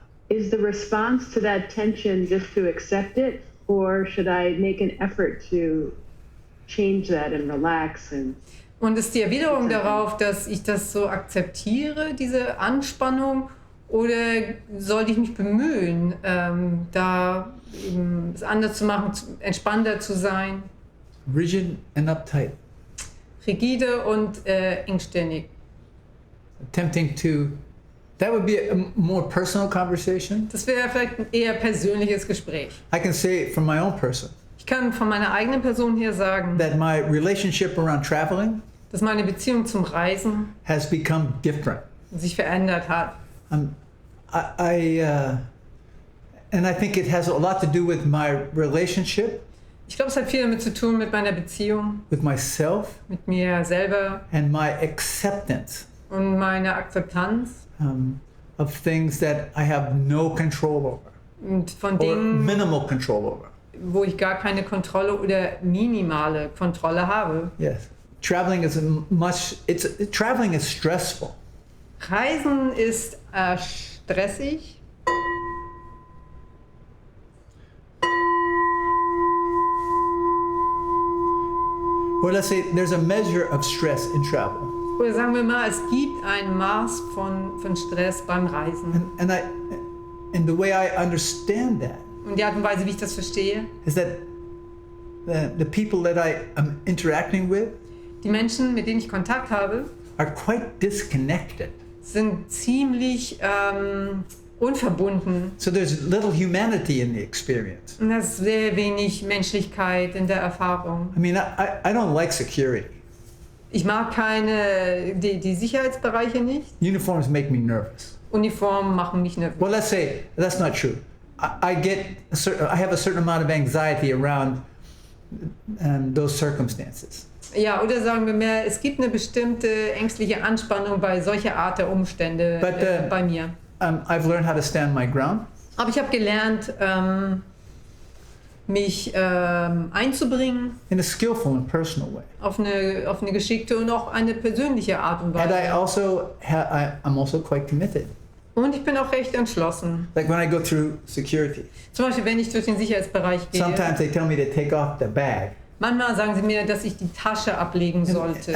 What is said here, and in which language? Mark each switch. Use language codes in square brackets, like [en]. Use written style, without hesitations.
[en] Is the response to that tension just to accept it, or should I make an effort to change that and relax? [de] Und ist die Erwiderung darauf, dass ich das so akzeptiere, diese Anspannung, oder sollte ich mich bemühen, da eben es anders zu machen, entspannter zu sein? [en] Rigid and uptight. [de] Rigide und engstirnig. [en] Attempting to, that would be a more personal conversation. [de] Das wäre vielleicht ein eher persönliches Gespräch. [en] I can say it from my own person. [de] Ich kann von meiner eigenen Person hier sagen, [en] That my relationship around traveling [de] dass meine Beziehung zum Reisen [en] has become different. [de] sich verändert hat. [en] And I think it has a lot to do with my relationship [de] Ich glaube, es hat viel damit zu tun mit meiner Beziehung, [en] with myself [de] mit mir selber [en] and my acceptance [de] und meiner Akzeptanz [en] of things that I have no control over [de] und von [en] or [de] Dingen, [en] minimal control over. [de] wo ich gar keine Kontrolle oder minimale Kontrolle habe. [en] Yes, traveling is traveling is stressful. [de] Reisen ist stressig. [en] Or let's say there's a measure of stress in travel. [de] Oder sagen wir mal, es gibt ein Maß von Stress beim Reisen. [en] And the way I understand that [de] Und die Art und Weise, wie ich das verstehe, [en] is that the people that I am interacting with [de] die Menschen, mit denen ich Kontakt habe, [en] are quite disconnected. [de] sind ziemlich unverbunden. [en] So there's little humanity in the experience. [de] Und da ist sehr wenig Menschlichkeit in der Erfahrung. [en] I mean, I don't like security. [de] Ich mag die Sicherheitsbereiche nicht. [en] Uniforms make me nervous. [de] Uniformen machen mich nervös. [en] Well, let's say that's not true. I have a certain amount of anxiety around those circumstances. [de] Ja, oder sagen wir mehr, es gibt eine bestimmte ängstliche Anspannung bei solcher Art der Umstände bei mir. [en] I've learned how to stand my ground. [de] Aber ich habe gelernt, mich einzubringen. [en] In a skillful and personal way. [de] Auf eine geschickte und auch eine persönliche Art und Weise. [en] And I'm also quite committed. [de] Und ich bin auch recht entschlossen. [en] Like when I go through security. [de] Zum Beispiel, wenn ich durch den Sicherheitsbereich gehe. [en] Sometimes they tell me to take off the bag. [de] Manchmal sagen sie mir, dass ich die Tasche ablegen sollte.